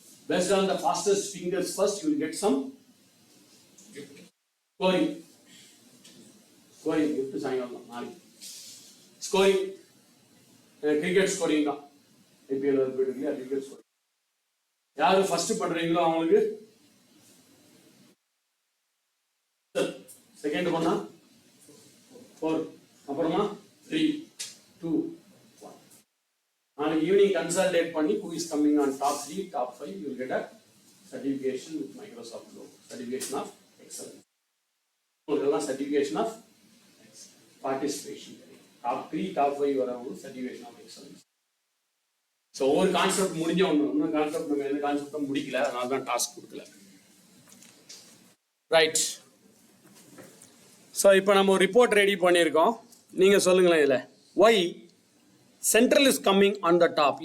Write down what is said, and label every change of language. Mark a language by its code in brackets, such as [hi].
[en] Based on the fastest fingers first, you will get some scoring. [ta] Gift சாயங்காலம் நாளைக்கு scoring, cricket scoring தான். IPL போயிட்டு இல்லையா, cricket scoring. யாரு ஃபர்ஸ்ட் பண்றீங்களோ அவங்களுக்கு செகண்ட் பண்ணா 4, அப்புறமா 3, 2, 1. நாளைக்கு ஈவினிங் கன்சல்டேட் பண்ணி [en] who is coming on top 3, top 5, you will get a certification with Microsoft logo, certification of excellence. [ta] உங்களுக்கெல்லாம் [en] certification of participation. top 3, top 5 வரவங்க certification of excellence. [ta] ஸோ ஒவ்வொரு கான்செப்ட் முடிஞ்ச இன்னும் கான்செப்ட் நம்ம எந்த கான்செப்டும் முடிக்கல, அதனால தான் டாஸ்க் கொடுக்கல. ரைட். ஸோ இப்போ நம்ம ஒரு ரிப்போர்ட் ரெடி பண்ணியிருக்கோம். நீங்கள் சொல்லுங்களேன் இதில் [en] Why central is coming on the top.